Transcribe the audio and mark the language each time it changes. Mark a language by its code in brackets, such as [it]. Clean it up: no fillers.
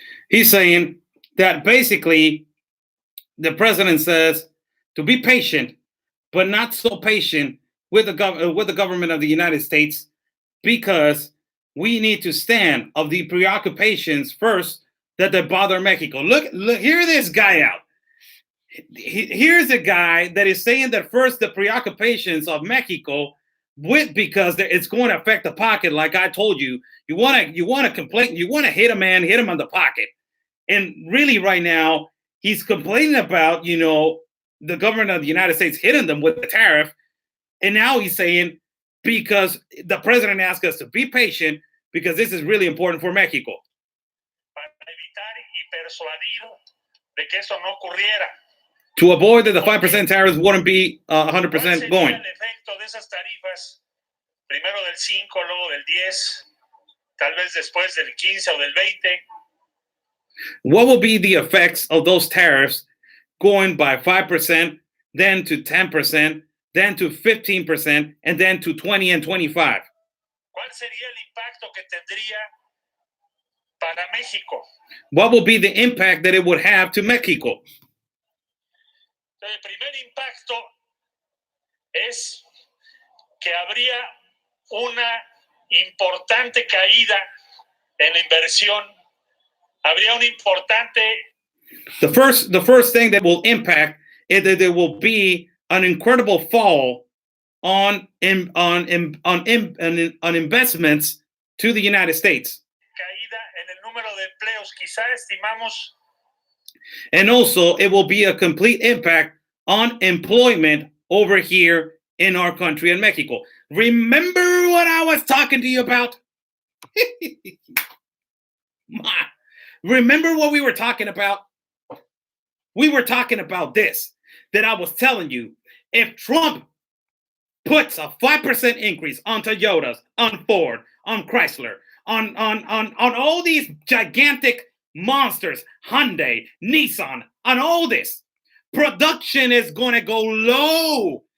[en] He's saying that basically the president says to be patient, but not so patient with the government of the United States, because we need to stand of the preoccupations first that bother Mexico. Look, hear this guy out. Here's a guy that is saying that first the preoccupations of Mexico because it's going to affect the pocket. Like I told you, you want to complain, you want to hit a man, hit him on the pocket. And really right now, he's complaining about, the government of the United States hitting them with the tariff. And now he's saying, because the president asked us to be patient, because this is really important for Mexico. [es] Para evitar y persuadir de que eso no ocurriera. [en] To avoid that the 5% tariffs wouldn't be 100% going. [es] El efecto de esas tarifas, primero del 5, luego del 10, tal vez después del 15 o del 20. [en] What will be the effects of those tariffs going by 5%, then to 10%, then to 15%, and then to 20 and 25? [es] ¿Cuál sería el impacto que tendría para México? [en] What will be the impact that it would have to Mexico? [es] El primer impacto es que habría una importante caída en la inversión. Habría un importante. [en] The first thing that will impact is that there will be an incredible fall on investments to the United States. [es] Caída en el número de empleos, quizá estimamos. [en] And also, it will be a complete impact on employment over here in our country in Mexico. Remember what I was talking to you about? Remember what we were talking about? We were talking about this, that I was telling you, if Trump puts a 5% increase on Toyotas, on Ford, on Chrysler, on all these gigantic monsters, Hyundai, Nissan, on all this, production is going to go low.